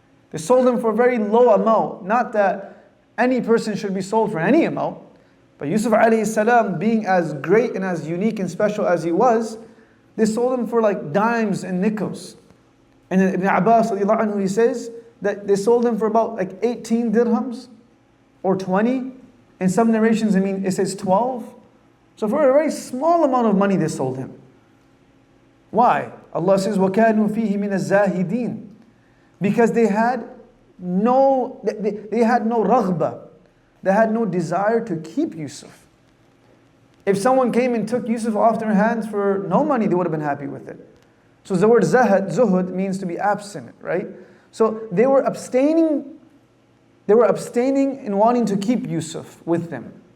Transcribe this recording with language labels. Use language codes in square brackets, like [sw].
[en] They sold him for a very low amount. Not that any person should be sold for any amount, but Yusuf alayhi salam, being as great and as unique and special as he was, they sold him for dimes and nickels. And in Ibn Abbas radiallahu anhu, he says that they sold him for about 18 dirhams or 20. In some narrations, it says 12. So for a very small amount of money they sold him. Why? [ar] Allah says, وَكَانُوا فِيهِ مِنَ الزَّاهِدِينَ. [en] Because they had no raghba. They had no desire to keep Yusuf. If someone came and took Yusuf off their hands for no money, they would have been happy with it. So the word zuhud means to be abstinent, right? So they were abstaining in wanting to keep Yusuf with them.